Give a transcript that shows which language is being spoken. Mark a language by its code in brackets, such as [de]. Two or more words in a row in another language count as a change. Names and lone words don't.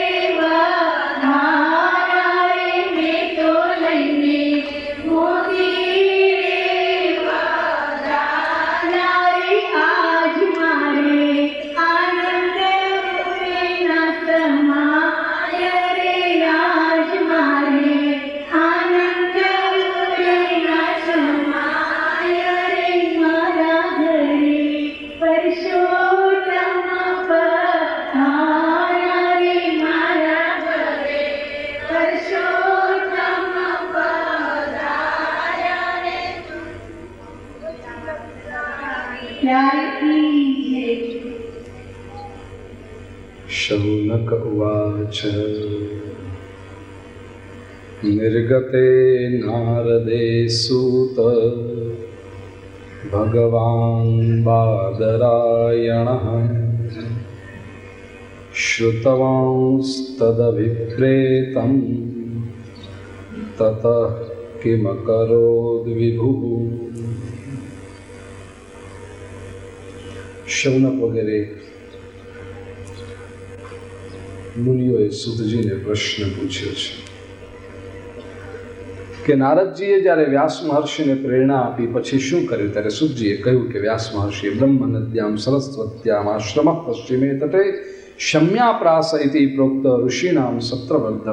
[gu] વધાર્યા રે મીઠું લઈને મોતી રે વધાર્યા રે આજ મારે આનંદ વિના સમાય રે આજ મારે આનંદ વિના સમાય રે મારા ઘરે પરશોત્તમ પધાર્યા રે મારા ઘરે પરશોત્તમ પધાર્યા રે પ્યારી જય [sa] शौनक उवाच निर्गते नारदे सूत भगवान् बादरायणः श्रुतवांस्तदभिप्रेतं ततः किमकरोद् विभुः। [gu] शौनक वगैरह મુનિઓએ સુતજીને પ્રશ્ન પૂછ્યો છે કે નારદજીએ જ્યારે વ્યાસ મહર્ષિને પ્રેરણા આપી પછી શું કર્યું? ત્યારે સુતજીએ કહ્યું કે વ્યાસ મહર્ષિએ [sa] ब्रह्म नद्याम सरस्वत्याम आश्रम पश्चिमे तटे शम्याप्रास इति प्रोक्त ऋषिनाम सत्रवर्धन.